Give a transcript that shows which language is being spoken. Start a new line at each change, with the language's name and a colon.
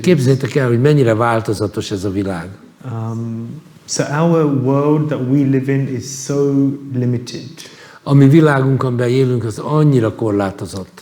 Hungarian: Képzeljétek el, hogy mennyire változatos ez a világ.
English: So our world that we live in is so limited.
Hungarian: A mi világunkon belül élünk, az annyira korlátozott.